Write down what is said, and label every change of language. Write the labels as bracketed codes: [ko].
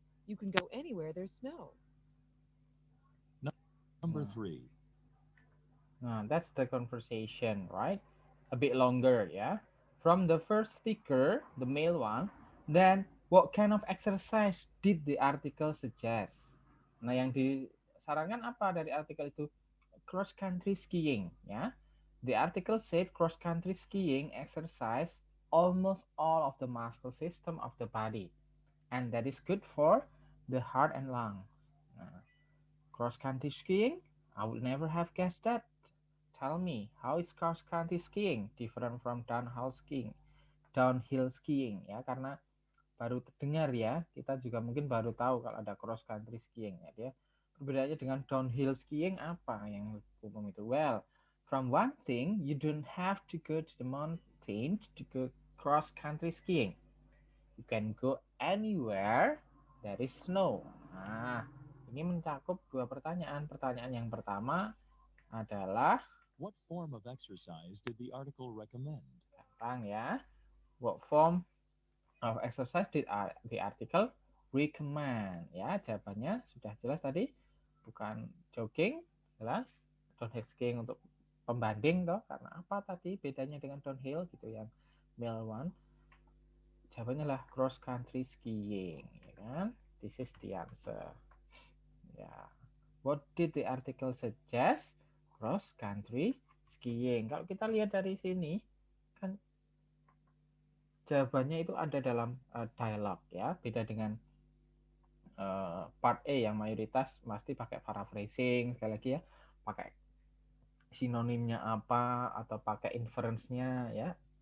[en] You can go anywhere there's snow. Number 3. Nah, that's the conversation, right? A bit longer, ya. From the first speaker, the male one, then what kind of exercise did the article suggest? [id] Nah, yang disarankan apa dari artikel itu? [en] Cross country skiing, ya. The article said cross country skiing exercise almost all of the muscle system of the body, and that is good for the heart and lungs. Nah, cross country skiing, I would never have guessed that. Tell me, how is cross country skiing different from downhill skiing? [id] Downhill skiing ya, karena baru terdengar ya, kita juga mungkin baru tahu kalau ada cross country skiing ya. Dia perbedaannya dengan downhill skiing apa yang umum itu? [en] Well, from one thing, you don't have to go to the mountains to go cross country skiing. You can go anywhere there is snow. [id] Nah, ini mencakup 2 pertanyaan. Pertanyaan yang pertama adalah [en] What form of exercise did the article recommend? [id] gampang ya. [en] What form of exercise did the article recommend? [id] Ya, jawabannya sudah jelas tadi. Bukan jogging, jelas. Downhill skiing untuk pembanding toh. Karena apa tadi bedanya dengan downhill gitu yang male one? Jawabannya lah cross country skiing, ya kan? [en] This is the answer. [id] Ya. [en] What did the article suggest? Cross country skiing. [id] Kalau kita lihat dari sini kan jawabannya itu ada dalam dialog ya, beda dengan part A yang mayoritas pasti pakai paraphrasing, sekali lagi ya, pakai sinonimnya apa atau pakai inference-nya ya.